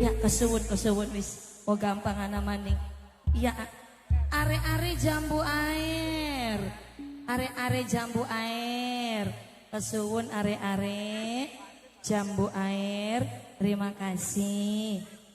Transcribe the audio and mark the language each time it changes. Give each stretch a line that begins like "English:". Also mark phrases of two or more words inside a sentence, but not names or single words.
Javanese: kesuwun wis. Oh gampang maning. Iya, are-are jambu air. Are-are jambu air. Kesuwun are-are jambu air.
Indonesian: Terima kasih.